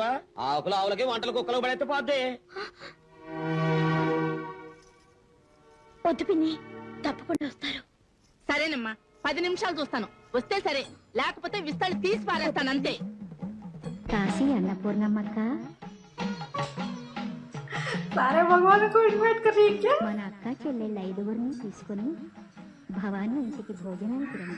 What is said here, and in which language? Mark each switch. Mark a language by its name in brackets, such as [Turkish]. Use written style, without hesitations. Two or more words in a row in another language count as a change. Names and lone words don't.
[Telugu] ఆకులు ఆవులకి వంటలు కుక్కలు పడేస్తే పోద్ది. వద్దు పిన్ని, తప్పకుండా వస్తారు. సరేనమ్మా, 10 నిమిషాలు చూస్తాను. వస్తే సరే, లేకపోతే విస్తాలు తీసి పారేస్తానంతే. కాశీ అన్నపూర్ణమ్మక్క, [Hindi] सारे भगवान को इनवाइट कर रही है क्या? [Telugu] మన అక్క చెల్లెళ్ళ 5గురిని తీసుకుని భవానీ ఇంటికి భోజనానికి రండి.